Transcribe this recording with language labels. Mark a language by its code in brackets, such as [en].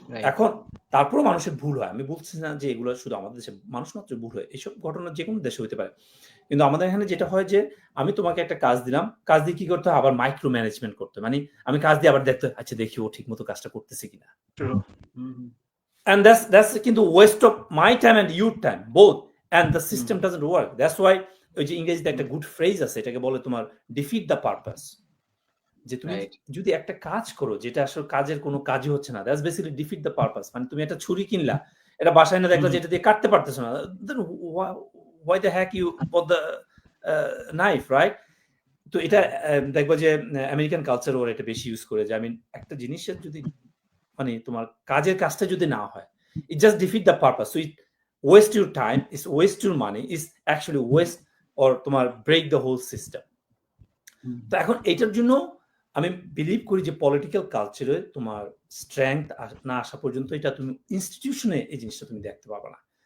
[bn] এখন তারপরেও মানুষের ভুল হয়, আমি বলছি না যে এগুলো শুধু আমাদের দেশে, মানুষ মাত্র ভুল হয়, এইসব ঘটনা যে কোনো দেশে হতে পারে। কিন্তু আমাদের এখানে যেটা হয় যে আমি তোমাকে একটা কাজ দিলাম, কাজ দিয়ে কি করতে হয়, আবার মাইক্রো ম্যানেজমেন্ট করতে, মানে আমি কাজ দিয়ে আবার দেখতে, আচ্ছা দেখি ও ঠিক মতো কাজটা করতেছে কিনা। [en] And that's কিন্তু waste of my time and your time both, and the system doesn't work. That's why [bn] ওই যে ইংরেজিতে একটা গুড ফ্রেজ আছে, এটাকে বলে তোমার [en] Defeat the purpose. [bn] যে তুমি যদি একটা কাজ করো যেটা আসলে কাজের কোনো কাজই হচ্ছে না, [en] That's basically defeat the purpose. [bn] মানে তুমি একটা ছুরি কিনলা, এটা বাসায় না দেখলা যে এটা দিয়ে কাটতে পারতেছো না, [en] then why the heck you bought the knife, right? [bn] তো এটা দেখবা যে আমেরিকান কালচার ওরা এটা বেশি ইউজ করে, যে আমি একটা জিনিসের যদি মানে তোমার কাজের কাজটা যদি না হয়, [en] it just defeat the purpose. So it waste your time, is waste your money, is actually waste or তোমার break the whole system. [bn] তো এখন এটার জন্য আমি বিলিভ করি যে পলিটিক্যাল কালচারে তোমার স্ট্রেংথ না আসা পর্যন্ত এটা তুমি ইনস্টিটিউশনে এই জিনিসটা তুমি দেখতে পাবে না।